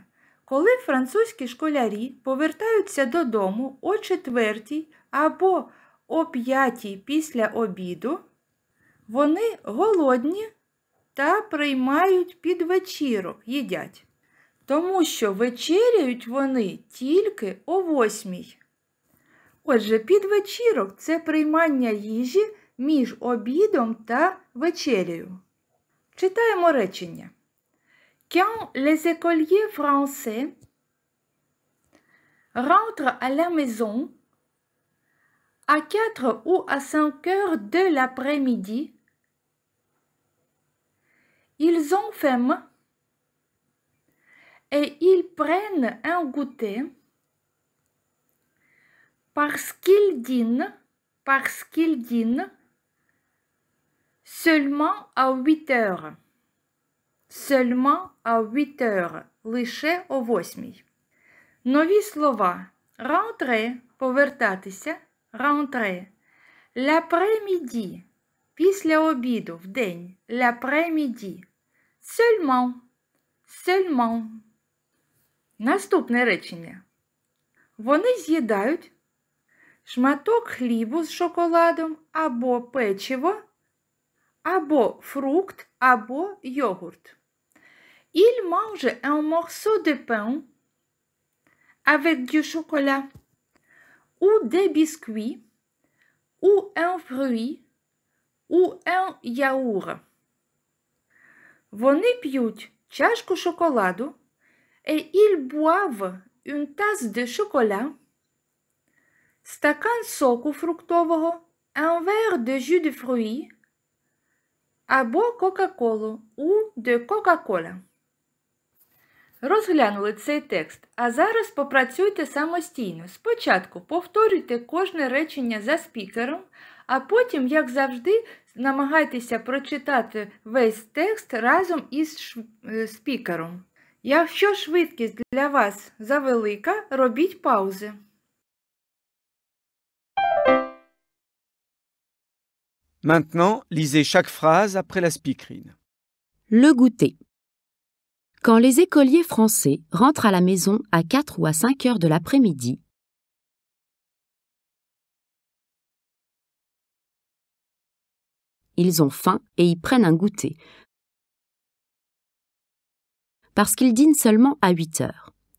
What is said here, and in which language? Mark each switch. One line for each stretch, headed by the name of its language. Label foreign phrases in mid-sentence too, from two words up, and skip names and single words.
Ukrainian: Коли французькі школярі повертаються додому о 4 або о 5 після обіду, вони голодні та приймають підвечірок, їдять. Тому що вечеряють вони тільки о 8. Отже, підвечірок – це приймання їжі між обідом та вечерею. Читаємо речення.
French: Quand les écoliers français rentrent à la maison à 4 ou à 5 heures de l'après-midi, ils ont faim et ils prennent un goûter parce qu'ils dînent seulement à 8 heures. Seulement à 8 heures.
Ukrainian: Лише о 8. Нові слова.
French: Rentrer – повертатися. Rentrer. L'après-midi –
Ukrainian: після обіду, в день.
French: L'après-midi. Seulement. Seulement.
Ukrainian: Наступне речення. Вони з'їдають шматок хлібу з шоколадом або печиво, або фрукт, або йогурт.
French: Il mange un morceau de pain avec du chocolat, ou des biscuits, ou un fruit, ou un yaourt.
Ukrainian: Вони п'ють чашку шоколаду,
French: et ils boivent une tasse de chocolat,
Ukrainian: стакан соку фруктового,
French: un verre de jus de fruits,
Ukrainian: або Кока-Колу,
French: ou de Coca-Cola.
Ukrainian: Розглянули цей текст, а зараз попрацюйте самостійно. Спочатку повторюйте кожне речення за спікером, а потім, як завжди, намагайтеся прочитати весь текст разом із спікером. Якщо швидкість для вас завелика, робіть паузи.
French: Maintenant, lisez chaque phrase après la speakerine. Le goûter. Quand les écoliers français rentrent à la maison à 4 ou à 5 heures de l'après-midi, ils ont faim et y prennent un goûter, parce qu'ils dînent seulement à 8 heures.